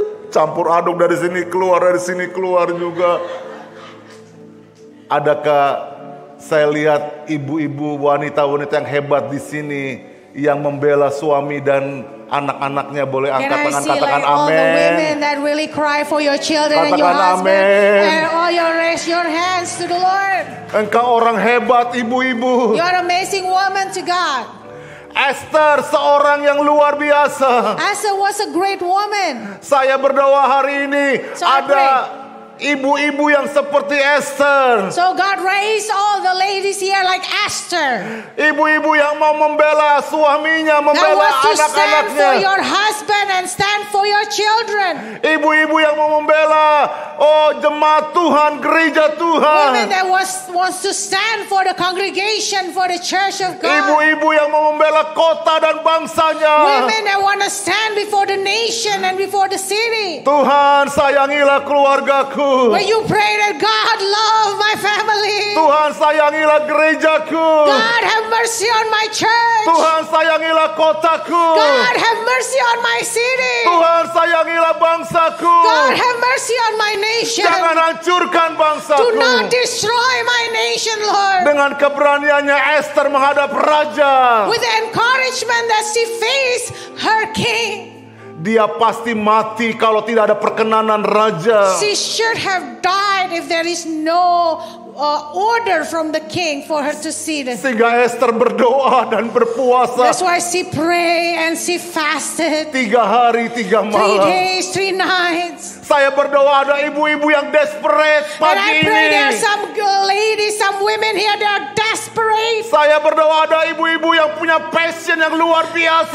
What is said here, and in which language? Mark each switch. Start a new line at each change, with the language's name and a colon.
Indonesian: Campur aduk dari sini keluar juga. Adakah saya lihat ibu-ibu wanita-wanita yang hebat di sini yang membela suami dan anak-anaknya? Boleh angkat tangan, katakan amin.
English: All the women that really cry for your children and your husband, and all you raise your hands to the Lord.
Indonesian: Engkau orang hebat, ibu-ibu.
English: You are an amazing woman to God.
Indonesian: Esther seorang yang luar biasa.
English: Esther was a great woman.
Indonesian: Saya berdoa hari ini ada ibu-ibu yang seperti Esther.
English: So God raised all the ladies here like Esther.
Indonesian: Ibu-ibu yang mau membela suaminya, membela anak-anaknya.
English: Stand for your husband and stand for your children.
Indonesian: Ibu-ibu yang mau membela jemaat Tuhan, gereja Tuhan.
English: Women that wants to stand for the congregation, for the church of God.
Indonesian: Ibu-ibu yang mau membela kota dan bangsanya.
English: Women that want to stand before the nation and before the city.
Indonesian: Tuhan, sayangilah keluargaku.
English: When you pray that God love my family.
Indonesian: Tuhan, sayangilah gerejaku.
English: God have mercy on my church.
Indonesian: Tuhan, sayangilah kotaku.
English: God have mercy on my city.
Indonesian: Tuhan, sayangilah bangsaku.
English: God have mercy on my nation.
Indonesian: Jangan hancurkan bangsaku.
English: Do not destroy my nation, Lord.
Indonesian: Dengan keberaniannya Esther menghadap raja.
English: With the encouragement that she faced her king.
Indonesian: Dia pasti mati kalau tidak ada perkenanan raja.
English: She should have died if there is no order from the king for her to see this.
Indonesian: Sehingga Esther berdoa dan berpuasa.
English: That's why she prayed and she fasted.
Indonesian: 3 hari 3 malam.
English: 3 days 3 nights.
Indonesian: Saya berdoa ada ibu-ibu yang desperate pagi ini.
English: And I pray there are some ladies, some women here that are desperate.
Indonesian: Saya berdoa ada ibu-ibu yang punya passion yang luar biasa.